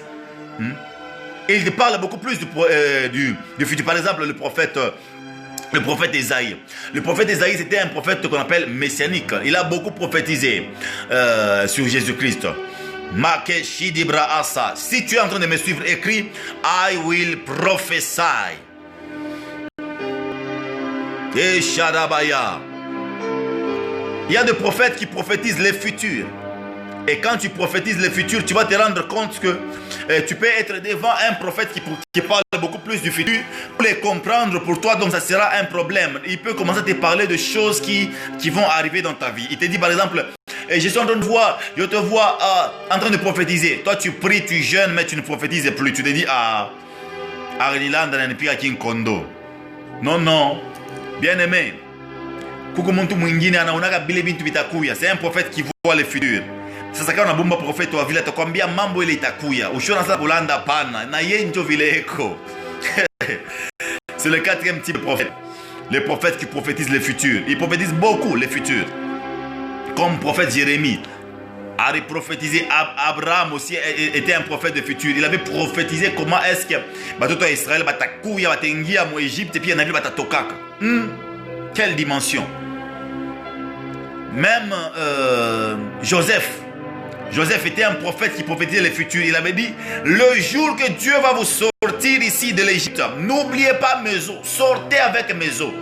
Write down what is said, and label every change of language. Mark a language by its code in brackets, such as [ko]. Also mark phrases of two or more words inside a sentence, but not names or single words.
[fr] Et il te parle beaucoup plus du futur. Par exemple, le prophète Esaïe. Le prophète Esaïe, c'était un prophète qu'on appelle messianique. Il a beaucoup prophétisé sur Jésus-Christ. Si tu es en train de me suivre, écris [en] I will prophesy. [fr] Il y a des prophètes qui prophétisent les futurs. Et quand tu prophétises les futurs, tu vas te rendre compte que tu peux être devant un prophète qui parle beaucoup plus du futur. Pour les comprendre pour toi, donc ça sera un problème. Il peut commencer à te parler de choses qui vont arriver dans ta vie. Il te dit par exemple, je suis en train de voir, je te vois en train de prophétiser. Toi tu pries, tu jeûnes, mais tu ne prophétises plus. Tu te dis, non, bien aimé. C'est un prophète qui voit le futur. [sw] Sasa kama unabomba profeti wa vile atakwambia mambo ile itakuya. Ushona sasa kulanda pana na yeye ndio vile eko. [fr] C'est le quatrième type de prophète. Les prophètes qui prophétisent le futur. Ils prophétisent beaucoup le futur. Comme prophète Jérémie a prophétisé. Abraham aussi était un prophète de futur. Il avait prophétisé comment est-ce que [sw] batoto ya Israël batakuya batengia mu Égypte [fr] et puis en Afrique batatokaka. Quelle dimension. Même Joseph était un prophète qui prophétisait le futur. Il avait dit, le jour que Dieu va vous sortir ici de l'Égypte, n'oubliez pas mes os, sortez avec mes os.